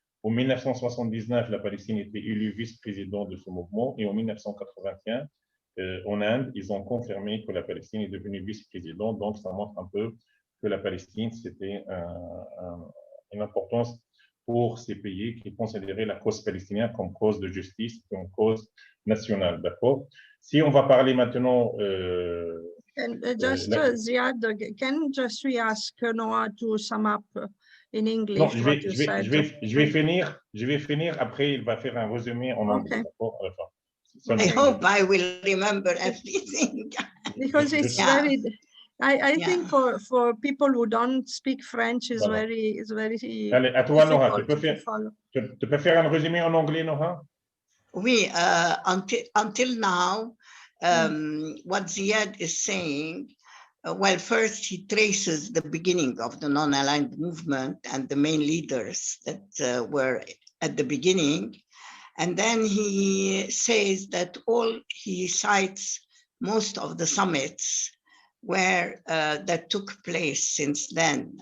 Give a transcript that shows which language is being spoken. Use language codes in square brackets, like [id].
[fr] En 1979, la Palestine était élue vice-président de ce mouvement et en 1981, en Inde, ils ont confirmé que la Palestine est devenue vice-président. Donc, ça montre un peu que la Palestine, c'était une importance pour ces pays qui considéraient la cause palestinienne comme cause de justice, comme cause nationale, d'accord? Si on va parler maintenant... [en] Ziad, can just we ask Noha to sum up in English [fr] non, [en] what you said? [fr] je vais finir, après il va faire un résumé en anglais, d'accord? [en] I hope I will remember everything. Because it's very... I think for people who don't speak French is [fr] voilà. [en] very [fr] Allez, à toi, Noha, tu peux faire un résumé en anglais, Noha? Oui, [en] until now, what Ziad is saying, well, first he traces the beginning of the non-aligned movement and the main leaders that were at the beginning. And then he says that he cites most of the summits where that took place since then.